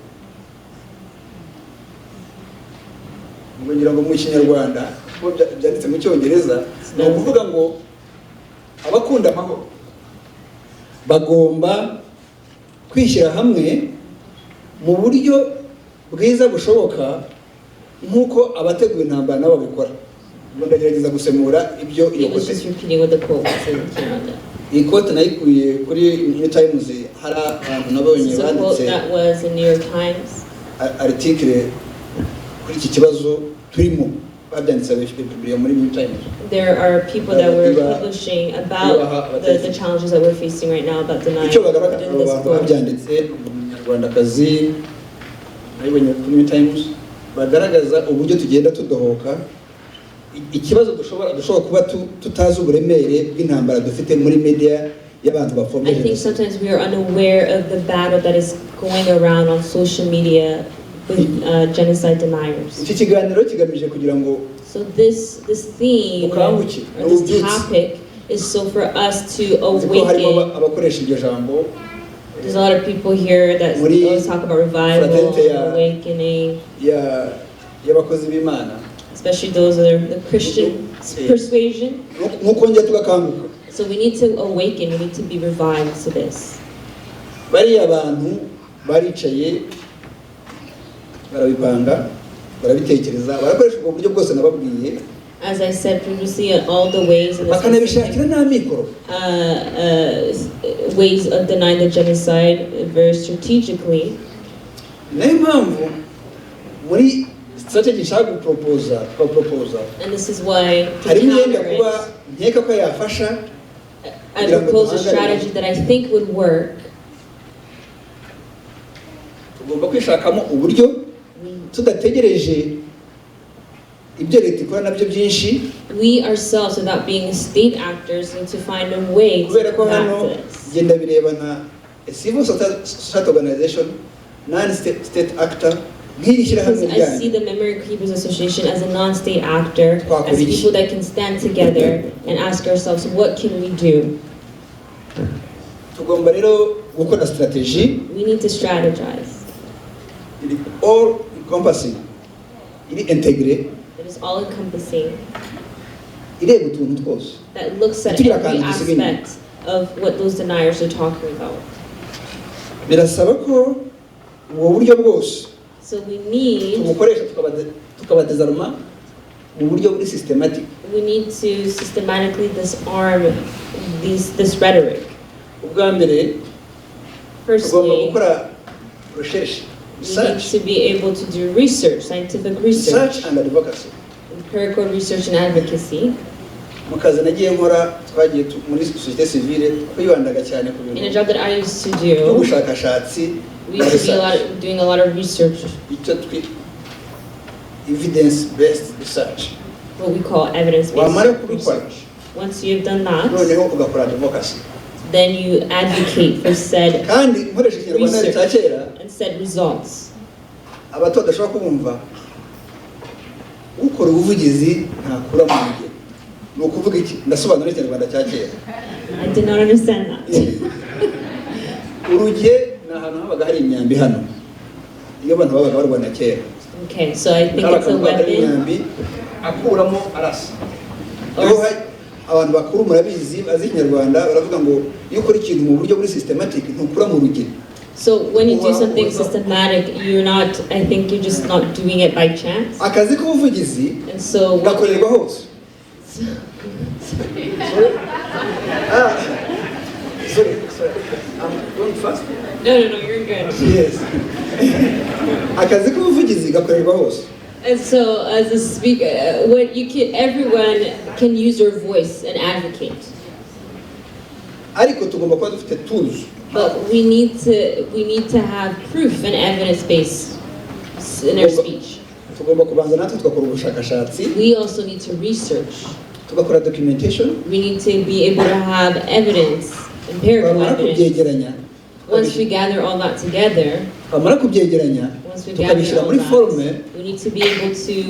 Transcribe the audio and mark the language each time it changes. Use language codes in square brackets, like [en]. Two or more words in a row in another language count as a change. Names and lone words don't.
[rw] ngira ngo mu Kinyarwanda byanditse mu Cyongereza ni ukuvuga ngo abakunda amahoro bagomba kwishyira hamwe mu buryo bwiza bushoboka nk'uko abateguye intambara nabo babikora. ngo ndagerageza gusemura ibyo [en] He was just repeating what the quote said in Canada. [rw] iyi kote nayikuye kuri New Times. hari abantu nabonye [en] This is a quote [rw] banditse [en] that was in New York Times. [rw] article kuri iki kibazo turimo babyanditse bibiliya muri New Times. [en] There are people that were publishing about the challenges that we're facing right now about denying [rw] icyo bagaragara [en] in this [rw] abantu [en] quote. [rw] babyanditse umunyarwandakazi nayibonye kuri New Times bagaragaza uburyo tugenda tudohoka ikibazo dushobora kuba tutazi uburemere bw'intambara dufite muri media y'abantu [en] I [rw] bapfobya. [en] think sometimes we are unaware of the battle that is going around on social media with genocide deniers. [rw] iki kiganiro kigamije kugira ngo [en] So this theme or this topic is so for us to [rw] harimo [en] awaken. [rw] abakoresha iryo jambo [en] There's a lot of people here that always talk about revival, awakening, [rw] y'abakozi b'Imana, [en] especially those that are the Christian persuasion. [rw] nuko njye tugakanguka. [en] So we need to awaken, we need to be revived to this. [rw] bariya abantu baricaye barabipanga barabitekereza barakoresha ubwo buryo bwose nababwiye. [en] As I said previously, all the ways and [rw] bakanabishakira n'amikoro [en] ways of denying the genocide very strategically. [rw] niyo mpamvu muri strategy nshaka guproposa [en] And this is why to [rw] harimo yenda [en] counter [rw] kuba [en] it, [rw] nkeka ko yafasha. [en] I propose a strategy that I think would work. [rw] tugomba kwishakamo uburyo tudategereje ibyo leta ikora nabyo byinshi. [en] We ourselves, without being state actors, need to find a way [rw] kubera [en] to [rw] ko hano [en] practice. [rw] genda bireba nka [en] a civil society organization non-state actor [rw] nk'iri shyirahamwe [en] Because I see [rw] ryanyu [en] the Memory Keepers Association as a non-state actor, [rw] Twakora [en] as [rw] iki? [en] people that can stand together and ask ourselves, what can we do? [rw] tugomba rero gukora strategy [en] We need to strategize. [rw] iri [en] all encompassing, [rw] iri integrate, [en] It is all encompassing. [rw] ireba utuntu twose. [en] That looks at [rw] Tugira [en] every [rw] akantu dusiga inyuma. [en] aspect of what those deniers are talking about. [rw] Birasaba ko ubwo buryo bwose [en] So we need [rw] tubukoresha tukabadezarma mu buryo buri systematic. [en] to systematically disarm this rhetoric. [rw] Ubwa mbere tugomba [en] Firstly, [rw] gukora research, [en] we need research, to be able to do research, scientific research, research and advocacy. empirical research and advocacy. [rw] Mu kazi nagiye nkora twagiye muri societe civile twibandaga cyane ku [en] In a [rw] bintu [en] job that I used to do, [rw] by'ubushakashatsi [en] we used to be doing a lot of research, icyo evidence based research. what we call evidence-based [rw] Wamara kubikora [en] research. Once you've done that, [rw] noneho ugakora advocacy. [en] then you advocate for said [rw] Kandi nkoresha ikinyarwanda cya kera [en] and said results. [rw] abato badashobora kubumva ukora ubuvugizi ntakura mu ngiro. Ni ukuvuga iki? Ndasobanura ikinyarwanda cya kera. [en] I did not understand that. [rw] Urugiye ni ahantu habaga hari imyambi hano iyo abantu babaga barwana kera. [en] Okay, so I think it's a [rw] Abakamuganga [en] weapon. [rw] imyambi akuramo arasa. [en] Or [rw] Iyo abantu bakuru murabizi bazi ikinyarwanda baravuga ngo iyo ukora ikintu mu buryo buri systematic ntukura mu rugero. [en] So when you do something systematic, you're not, I think you're just not doing it by chance. [rw] Akazi k'ubuvugizi [en] And so what [rw] gakorerwa hose. [en] Sorry, I'm going fast. no, you're good. Yes. [rw] Akazi k'ubuvugizi gakorerwa hose. [en] And so as a speaker, what you can, everyone can use their voice and advocate. [rw] Ariko tugomba kuba dufite tools. [en] But we need to have proof and evidence base in our speech. [rw] Tugomba kubanza natwe tugakora ubushakashatsi, [en] We also need to research. [rw] tugakora documentation, [en] We need to be able to have evidence, empirical [rw] twamara [en] evidence. [rw] kubyegeranya, [en] Once we gather all that together, [rw] twamara kubyegeranya, [en] once we gather [rw] tukabishyira [en] all [rw] muri forme [en] that, we need to be able to